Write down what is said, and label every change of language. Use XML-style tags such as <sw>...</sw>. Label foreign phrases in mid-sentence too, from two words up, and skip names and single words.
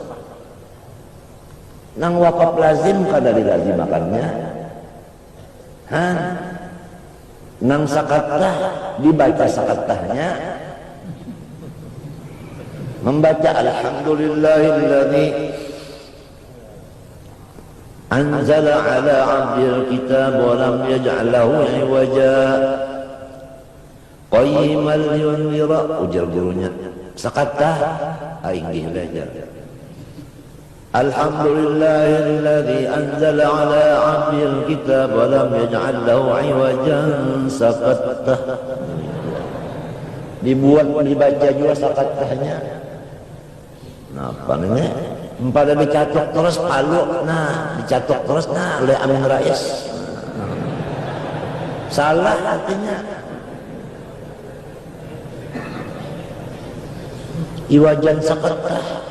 <bjn>Nang wakaf lazim kada dilazimakannya. Nang sakatah dibaca sakatahnya.</bjn> <ar>Membaca الحمد لله الذي أنزل على عبد الكتاب ولم يجعل له عوجا قيما لينذر,</ar> <bjn>ujar gurunya sakatah aing belajar</bjn> <ar>الحمد لله الذي أنزل على عبد الكتاب ولم يجعل له عوجا sakatah.</ar> <bjn>Dibuat dibaca juga sakatahnya. Napa ini? Pada dicatok terus palu, nah dicatok terus, nah oleh Amin Rais. Salah artinya. Iwajan sakatah.</bjn>